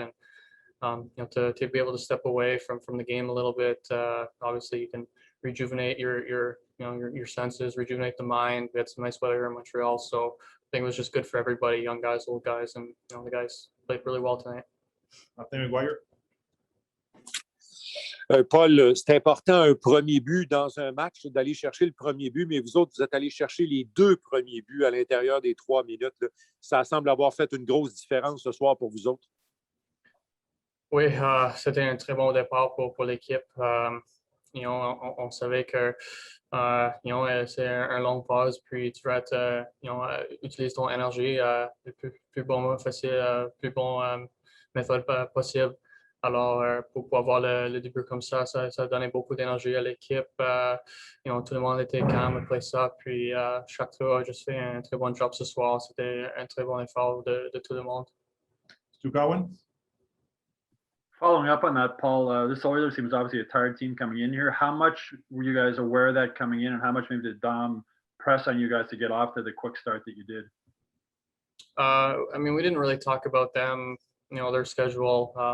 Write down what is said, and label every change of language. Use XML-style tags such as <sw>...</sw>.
<en>And, to be able to step away from the game a little bit, obviously you can rejuvenate your senses, rejuvenate the mind. We had some nice weather here in Montreal, so I think it was just good for everybody, young guys, old guys, and the guys played really well tonight. Martin McGuire?</en> <fr>Paul, c'est important un premier but dans un match, d'aller chercher le premier but, mais vous autres, vous êtes allés chercher les 2 premiers buts à l'intérieur des 3 minutes. Là. Ça semble avoir fait une grosse différence ce soir pour vous autres. Oui, c'était un très bon départ pour l'équipe. On savait que c'est un long pause, puis tu vas utiliser ton énergie le plus bon facile, plus bon méthode possible. Alors, pour avoir le début comme ça donnait beaucoup d'énergie à l'équipe. Tout le monde était calme après ça. Puis, chaque tour a juste fait un très bon job ce soir. C'était un très bon effort de tout le monde.</fr> <en>Stu Cowan? Following up on that, Paul, this Oilers team is obviously a tired team coming in here. How much were you guys aware of that coming in, and how much maybe did Dom press on you guys to get off to the quick start that you did? I mean, we didn't really talk about them, their schedule.</en>